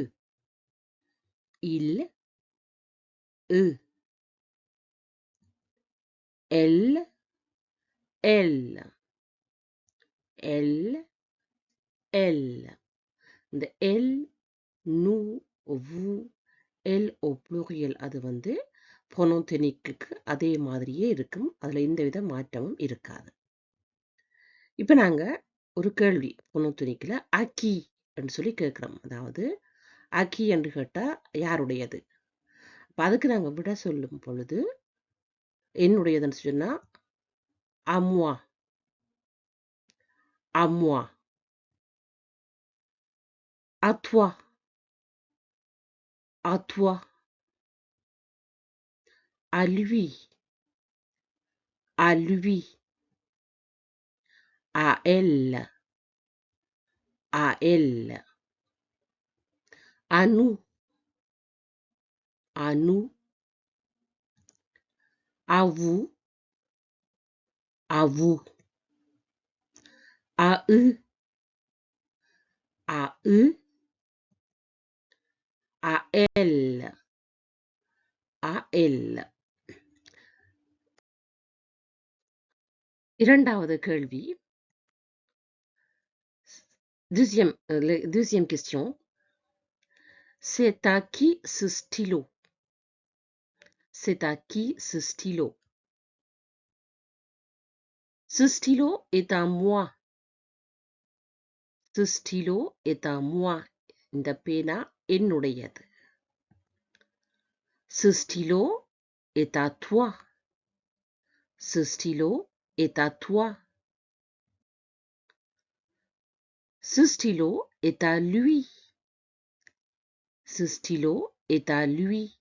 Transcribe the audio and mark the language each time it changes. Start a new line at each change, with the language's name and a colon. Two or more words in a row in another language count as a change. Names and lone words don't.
French: Il, eux. Elle, elle. Elle, elle.
Tamil: இந்த
French: elle, nous, vous, elle au pluriel
Tamil: அது ப்ரொனோன்டெனிக்கு அதே மாதிரியே இருக்கும். அதில் எந்தவித மாற்றமும் இருக்காது. இப்போ நாங்கள் ஒரு கேள்வி ப்ரொனோன்டெனிக்கில்
French: à qui
Tamil: என்று சொல்லி கேட்குறோம். அதாவது
French: à qui
Tamil: என்று கேட்டால் யாருடையது? அப்போ அதுக்கு நாங்கள் விட சொல்லும் பொழுது என்னுடையதுன்னு சொன்னால்
French: à moi, à moi. À toi, à toi. À lui, à lui. À elle, à elle. À nous, à nous. À vous, à vous. À eux, à eux. À elle, à elle.
Tamil: இரண்டாவது கேள்வி.
French: Deuxième question. C'est à qui ce stylo? C'est à qui ce stylo? Ce stylo est à moi. Ce stylo est à moi.
Tamil: இந்த பேனா என்னுடையது.
French: Ce stylo est à toi. Ce stylo est à toi. Ce stylo est à lui. Ce stylo est à lui.